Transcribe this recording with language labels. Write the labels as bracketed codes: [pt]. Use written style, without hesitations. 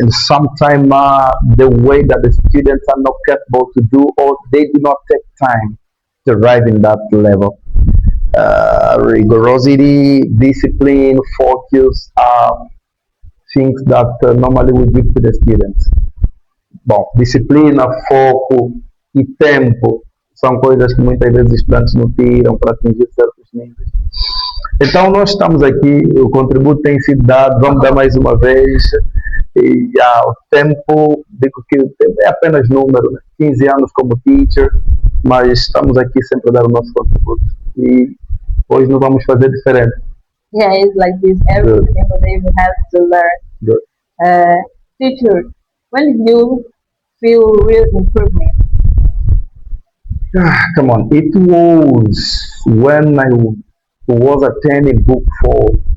[en] And sometimes the way that the students are not capable to do, or they do not take time to arrive in that level. Rigorosity, discipline, focus are things that normally we give to the students. [pt] Bom, disciplina, foco e tempo são coisas que muitas vezes os estudantes não tiram para atingir certos níveis. Então nós estamos aqui, o contributo tem sido dado, vamos dar mais uma vez. E o tempo, digo que o tempo é apenas número, né? 15 anos como teacher, mas estamos aqui sempre a dar o nosso contributo. E hoje não vamos fazer diferente. [en] Yeah, it's like this. Every Good. single day we have to learn. Good. Teacher, when did you feel real improvement? Come on, it was when I was attending book 4.